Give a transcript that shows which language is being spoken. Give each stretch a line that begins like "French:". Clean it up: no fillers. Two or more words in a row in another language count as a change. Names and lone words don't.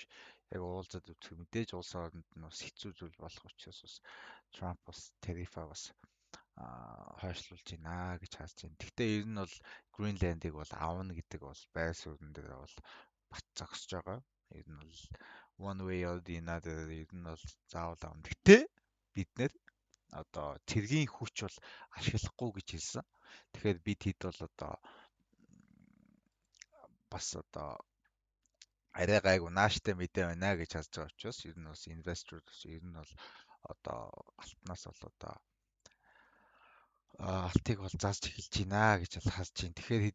Mongolian: Яг уулзад үзэх мэдээж улс оронд нь бас хэцүү зүйл болох учраас бас Трамп бас тарифа бас хойшлуулж байна гэж харж байна. Гэхдээ ер нь бол Гринландыг бол авна гэдэг бол байр суурин дээр бол бат зогсож байгаа. Ер нь бол
English: one way or the other
Mongolian: ер нь бол заавал авна. Гэхдээ бид нэр одоо цэргийн хүч бол ашиглахгүй гэж хэлсэн. Тэгэхээр бид хэд бол одоо бас одоо арай гайгүй нааштай мэдээ байна гэж харж байгаа учраас ер нь бас инвестор ер нь бол одоо алтнаас бол одоо алтыг бол зарж эхэлж байна гэж бол харж байна.